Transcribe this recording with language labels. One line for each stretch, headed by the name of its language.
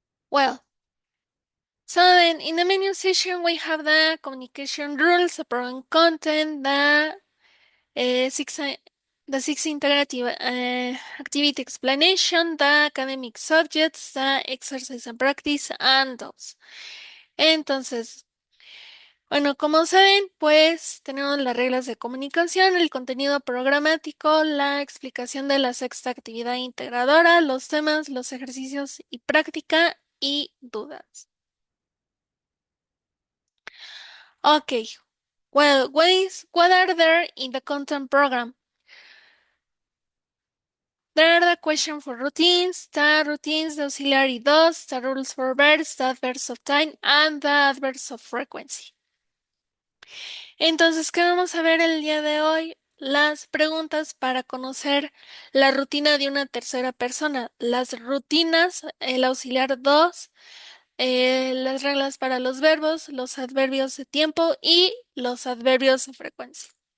English: Well, so then in the menu session, we have the communication rules, the program content, uh, six, uh, the six integrative activity explanation, the academic subjects, the exercise and practice, and those.
Spanish: Entonces, bueno, como saben, pues tenemos las reglas de comunicación, el contenido programático, la explicación de la sexta actividad integradora, los temas, los ejercicios y práctica y dudas.
English: Okay, well, what are there in the content program? There are the question for routines, the auxiliary does, the rules for verbs, the adverbs of time, and the adverbs of frequency.
Spanish: Entonces, ¿qué vamos a ver el día de hoy? Las preguntas para conocer la rutina de una tercera persona, las rutinas, el auxiliar 2, las reglas para los verbos, los adverbios de tiempo y los adverbios de frecuencia.